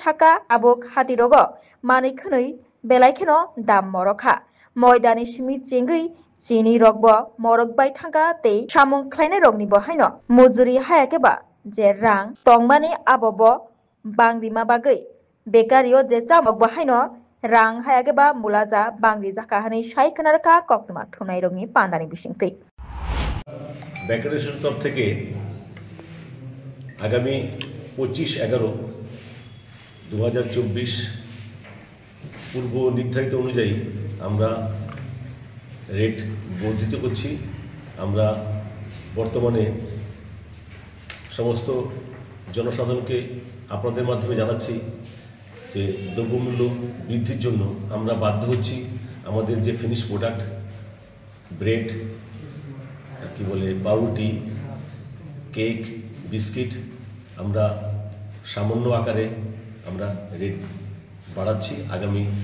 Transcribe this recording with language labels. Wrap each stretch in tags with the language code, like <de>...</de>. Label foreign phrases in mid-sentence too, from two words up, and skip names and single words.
<trp>saka abok hatirogo mani khwnui belai kheno dam morokha moidani simi chingui chini rokbo morok bai thangka tei samung khlainai rokni bo haino mujuri hayakeba je rang tongmani abobo bangrima bagui bakery o je chamok bo haino rang hayakeba mulaja bangri jaka hani sai khnarka koktuma thunai rokni pandani bisingtui</trp> <bn>bakery তরফ থেকে আগামী 25/11/2024 পূর্ব নির্ধারিত অনুযায়ী আমরা রেট বর্ধিত করছি আমরা বর্তমানে সমস্ত জনসাধারণকে আপনাদের মাধ্যমে জানাচ্ছি যে দ্রব্যমূল্য বৃদ্ধির জন্য আমরা বাধ্য হচ্ছি আমাদের যে</bn> <en>finish product</en> <bn>ব্রেড কি বলে পাউরুটি কেক বিস্কিট আমরা সামান্য আকারে আমরা রেট বাড়াচ্ছি আগামী</bn>